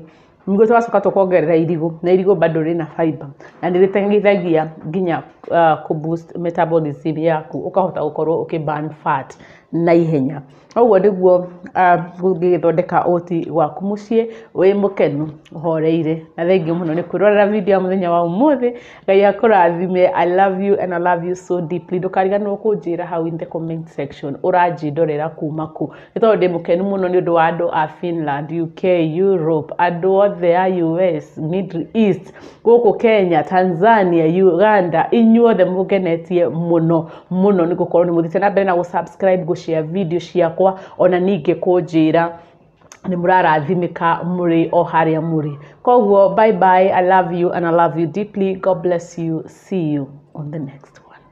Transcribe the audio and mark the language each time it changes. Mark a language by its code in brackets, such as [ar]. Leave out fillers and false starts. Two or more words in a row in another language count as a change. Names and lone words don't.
[ki] Ningĩ tũgacoka tũkongerera irigũ na irigũ bado rĩna fiber na nĩ rĩteithagia nginya ku [en] boost metabolism [ki] yaku, ũkahota gũkorwo ũkĩ-burn fat na ihenya. Ũguo nĩguo ngĩgĩthondeka oats gwaku mũciĩ wĩ mũkenu ũhoreire. Na thengiũ mũno nĩ kwĩrorera video ya mũthenya wa ũmũthĩ. Ngai akũrathime. [en] I love you and I love you so deeply. [ki] Ndũkariganĩrwo kũnjĩra hau [en] in the comment section [ki] ũranjĩndorera kuma kũ. Nĩ tondũ ndĩ mũkenu mũno nĩ ũndũ wa andũ a Finland, UK, Europe, andũ othe a US, Middle East, gũkũ Kenya, Tanzania, Uganda, inyuothe mũgenetie mũno mũno nĩ gũkorwo nĩ mũthiĩte na mbere na gũ-subscribe, gũ-share video ciakwa, ona ningĩ kũnjĩra nĩ mũrarathimĩka mũrĩ o harĩa mũrĩ. [en] Koguo bye bye, I love you and I love you deeply. God bless you. See you on the next one.